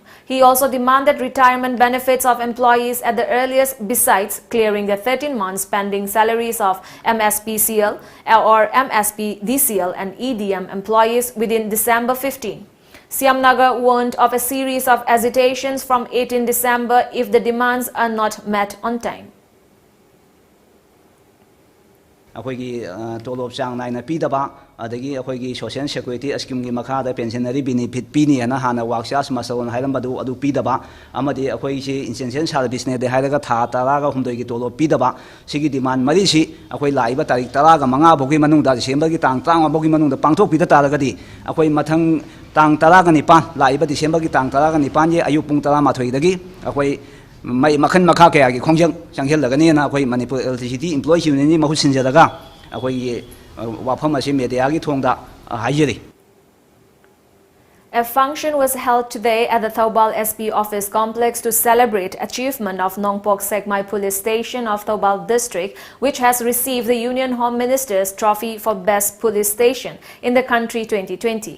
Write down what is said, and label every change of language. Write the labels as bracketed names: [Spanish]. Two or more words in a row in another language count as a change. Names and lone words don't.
[English] He also demanded retirement benefits of employees at the earliest, besides clearing the 13 months pending salaries of MSPCL or MSP-DCL and EDM employees within December 15. Shyamnagar warned of a series of hesitations from 18 December if the demands are not met on time. [Manipuri] ꯑꯩꯈꯣꯏꯒꯤ ꯇꯣꯂꯣꯞ ꯆꯥꯡ ꯅꯥꯏꯅ ꯄꯤꯗꯕ ꯑꯗꯒꯤ ꯑꯩꯈꯣꯏꯒꯤ [English] social security scheme [Manipuri] ꯃꯈꯥꯗ [English] pensionary benefit [Manipuri] ꯄꯤꯅꯤꯅ ꯍꯥꯟꯅ ꯋꯥꯛ ꯆꯥꯔꯖ ꯃꯁꯜ ꯍꯥꯏꯔꯝꯕꯗꯨ ꯑꯗꯨ ꯄꯤꯗꯕ ꯑꯃꯗꯤ ꯑꯩꯈꯣꯏꯁꯤ [English] essential service [Manipuri] ꯍꯥꯏꯔꯒ ꯊꯥ 18ꯒꯤ ꯇꯣꯂꯣꯞ ꯄꯤꯗꯕ ꯁꯤꯒꯤ ꯗꯤꯃꯥꯟ ꯃꯔꯤꯁꯤ ꯑꯩꯈꯣꯏ ꯂꯥꯛꯏꯕ ꯇꯥꯔꯤꯛ 15 ꯐꯥꯎꯒꯤ ꯃꯅꯨꯡꯗ ꯗꯤꯁꯦꯝꯕꯔꯒꯤ ꯇꯥꯡ 35 ꯐꯥꯎꯒꯤ ꯃꯅꯨꯡꯗ ꯄꯥꯡꯊꯣꯛꯄꯤꯗ ꯇꯥꯔꯒꯗꯤ ꯑꯩꯈꯣꯏ ꯃꯊꯪ ꯇꯥꯡ 19 ꯂꯥꯛꯏꯕ ꯗꯤꯁꯦꯝꯕꯔꯒꯤ ꯇꯥꯡ 19ꯒꯤ ꯑꯌꯨꯛ ꯄꯨꯡ 11ꯗꯒꯤ ꯑꯩꯈꯣꯏ ꯃꯈꯟ ꯃꯈꯥ ꯀꯌꯥꯒꯤ ꯈꯣꯡꯖꯪ ꯆꯪꯁꯤꯜꯂꯒꯅꯤꯅ ꯑꯩꯈꯣꯏ ꯃꯅꯤꯄꯨꯔ ꯑꯦꯂꯦꯛꯇ꯭ꯔꯤꯁꯤꯇꯤ ꯏꯝꯄ꯭ꯂꯣꯌꯤꯁ ꯌꯨꯅꯤꯌꯟꯒꯤ ꯃꯍꯨꯠ ꯁꯤꯟꯖꯔꯒ ꯑꯩꯈꯣꯏꯒꯤ ꯋꯥꯐꯝ ꯑꯁꯤ ꯃꯦꯗꯤꯌꯥꯒꯤ ꯊꯣꯡꯗ ꯍꯥꯏꯖꯔꯤ. [English] A function was held today at the Thoubal SP office complex to celebrate achievement of Nongpok Sekmai Police Station of Thoubal District, which has received the Union Home Minister's Trophy for Best Police Station in the country 2020.